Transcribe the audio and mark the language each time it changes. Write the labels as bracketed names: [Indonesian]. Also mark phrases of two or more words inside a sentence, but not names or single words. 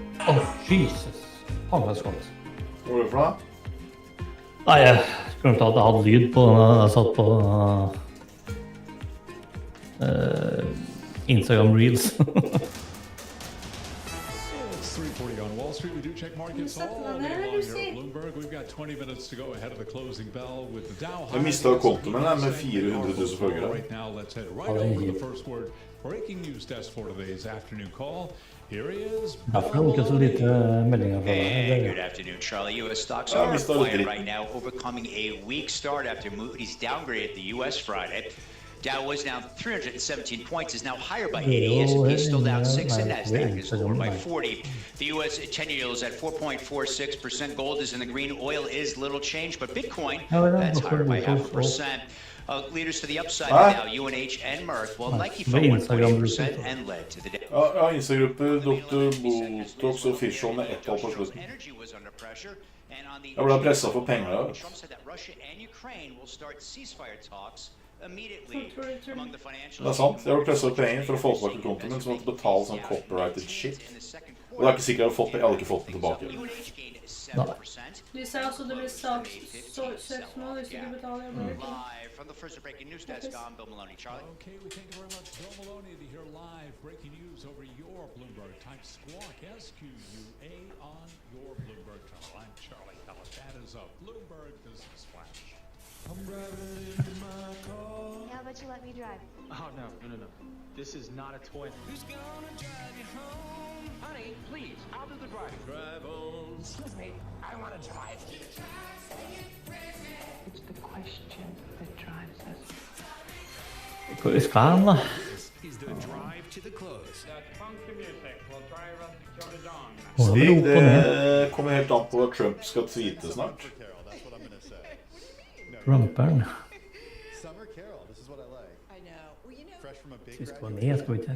[Norwegian] Jesus. Faen, hva skal det? Hva var det for noe? Nei, jeg glemte at jeg hadde lyd på jeg satt på Instagram Reels. [English] 3:40 on Wall Street. We do check markets all day long here at Bloomberg. We've got 20 minutes to go ahead of the closing bell with the Dow. [Norwegian] Jeg mistet kontoen min med 400,000 følgere. [English] Right now, let's head right over to the first word breaking news desk for today's afternoon call. Here he is. [Norwegian] Ikke så lite meldinger fra [English] Hey, good afternoon, Charlie. U.S. stocks are quiet right now, overcoming a weak start after Moody's downgraded the U.S. Friday. Dow was down 317 points, is now higher by 80. S&P is still down 6, and Nasdaq is lower by 40. The U.S. 10-year yield is at 4.46%. Gold is in the green. Oil is little change, but Bitcoin, that's higher by 0.5%. Leaders to the upside now, UNH and Merck, well, Nike fell 1.8% and led to the day. [Norwegian] Ja, Insta-grupper, Dr. Botox og Fischl med ett tall på slutten. Jeg ble presset for penger. [English] Trump said that Russia and Ukraine will start ceasefire talks immediately among the financial. [Norwegian] Det er sant, jeg ble presset for penger for å få tilbake kontoen min, som måtte betale sånn [English] copyrighted shit. [Norwegian] Og det er ikke sikkert jeg hadde ikke fått den tilbake. De sa også det blir søksmål hvis du ikke betaler. [English] From the first breaking news desk, I'm Bill Maloney. Charlie. Okay, we thank you very much, Bill Maloney, to hear live breaking news over your Bloomberg. Type SQUAWK, S-Q-U-A on your Bloomberg channel. I'm Charlie Ellis. That is a Bloomberg Business Flash. How about you let me drive? Oh, no. This is not a toy. Who's gonna drive you home? Honey, please, I'll do the driving. Drive on. Excuse me, I want to drive. It's the question that drives us. [Norwegian] Hvor skal han da? Stig, det kommer helt an på hva Trump skal tweete snart. Trumperen. Sist var ned, skal vi ikke?